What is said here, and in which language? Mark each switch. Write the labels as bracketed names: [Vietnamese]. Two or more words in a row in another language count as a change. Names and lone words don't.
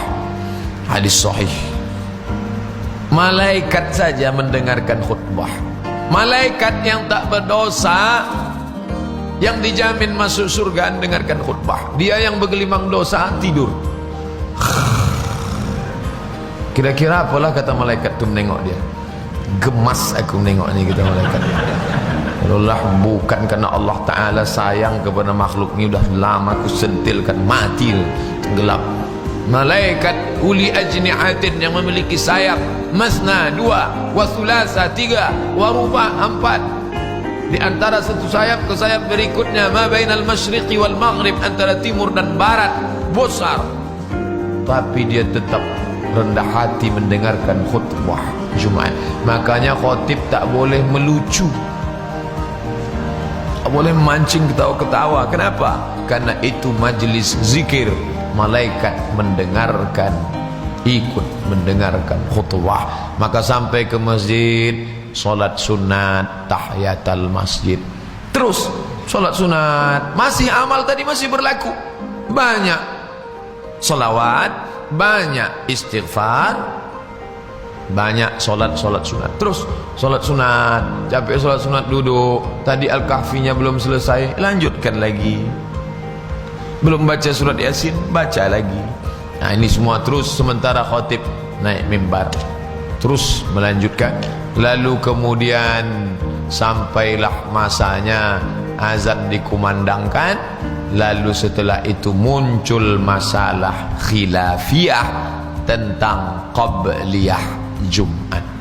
[Indonesian] Hadis sahih. Malaikat saja mendengarkan khutbah. Malaikat yang tak berdosa, yang dijamin masuk surga, dengarkan khutbah. Dia yang bergelimang dosa tidur. Kira-kira apalah kata malaikat tu menengok dia? Gemas aku menengok ni, kata malaikat. Allah, bukan karena Allah Ta'ala sayang kepada makhluk ni, dah lama aku sentilkan, mati, tenggelam. Malaikat [Arabic] أولي أجنحة, [Indonesian] yang memiliki sayap, [Arabic] مثنى 2 وثلاث 3 ورباع 4. [Indonesian] Di antara satu sayap ke sayap berikutnya, [Arabic] ما بين المشرق والمغرب, [Indonesian] antara timur dan barat, besar. Tapi dia tetap rendah hati mendengarkan khutbah Jumat. Makanya khotib tak boleh melucu, tak boleh memancing ketawa-ketawa. Kenapa? Karena itu majlis zikir. Malaikat mendengarkan, ikut mendengarkan khutbah. Maka sampai ke masjid, solat sunat, tahiyatul masjid. Terus solat sunat, masih amal tadi masih berlaku. Banyak salawat, banyak istighfar, banyak solat sunat. Terus solat sunat, capek solat sunat, duduk. Tadi Al-Kahfinya belum selesai, lanjutkan lagi. Belum baca surat Yasin, baca lagi. Nah ini semua terus sementara khotib naik mimbar, terus melanjutkan. Lalu kemudian sampailah masanya azan dikumandangkan, Lalu setelah itu muncul masalah khilafiyah tentang qabliyah Jumat.